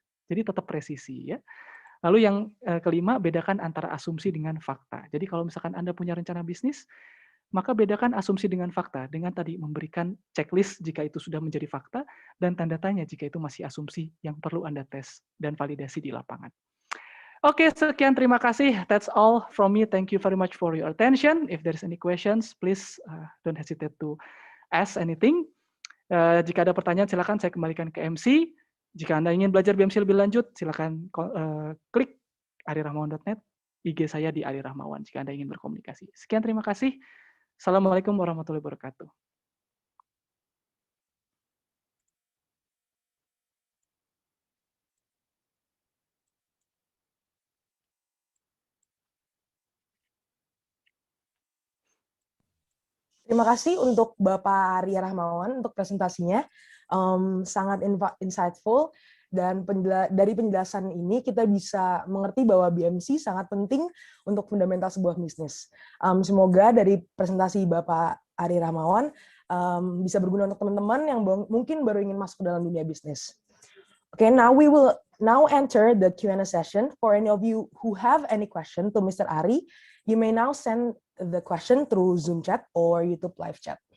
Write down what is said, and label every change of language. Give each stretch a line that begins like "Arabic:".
Indonesian: Jadi tetap presisi ya. Lalu yang kelima, bedakan antara asumsi dengan fakta. Jadi kalau misalkan Anda punya rencana bisnis, maka bedakan asumsi dengan fakta, dengan tadi memberikan checklist jika itu sudah menjadi fakta, dan tanda tanya jika itu masih asumsi yang perlu Anda tes dan validasi di lapangan.
English: Oke,
Indonesian: sekian terima kasih.
English: That's all from me. Thank you very much for your attention. If there's any questions, please don't hesitate to ask anything.
Indonesian: Jika ada pertanyaan, silakan saya kembalikan ke MC. Jika Anda ingin belajar BMC lebih lanjut, silakan klik arirahmawan.net, IG saya di Ari Rahmawan jika Anda ingin berkomunikasi. Sekian terima kasih.
Arabic: Assalamualaikum warahmatullahi wabarakatuh.
Indonesian: Terima kasih untuk Bapak Arya Rahmawan untuk presentasinya. Sangat insightful, dan dari penjelasan ini kita bisa mengerti bahwa BMC sangat penting untuk fundamental sebuah bisnis. Semoga dari presentasi Bapak Arya Rahmawan bisa berguna untuk teman-teman yang mungkin baru ingin masuk ke dalam dunia bisnis.
English: Okay, now we will enter the Q&A session. For any of you who have any question to Mr. Ari, you may now send the question through Zoom chat or YouTube live chat.